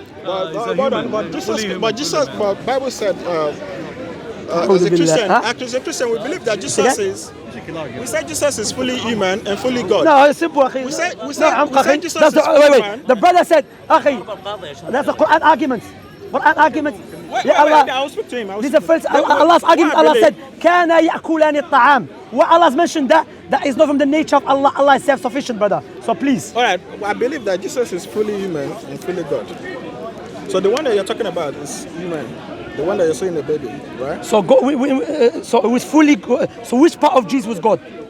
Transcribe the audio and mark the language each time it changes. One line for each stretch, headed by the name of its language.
English: But Jesus, Bible said, as a Christian, we believe that Jesus is. We say Jesus is fully human and fully God. No, it's simple. We say Jesus that's is fully human. The brother said, that's a Quran argument. Quran argument. Wait, I will speak to him. This is the first Allah's argument. Allah said,
Arabic: كَانَ يَأْكُلَانِ الطَّعَامِ.
English: What Allah's mentioned that is not from the nature of Allah. Allah is self-sufficient, brother. So please. All right, I believe that Jesus is fully human and fully God. So the one that you're talking about is human. The one that you're saying the baby, right? So so it was fully God. So which part of Jesus was God?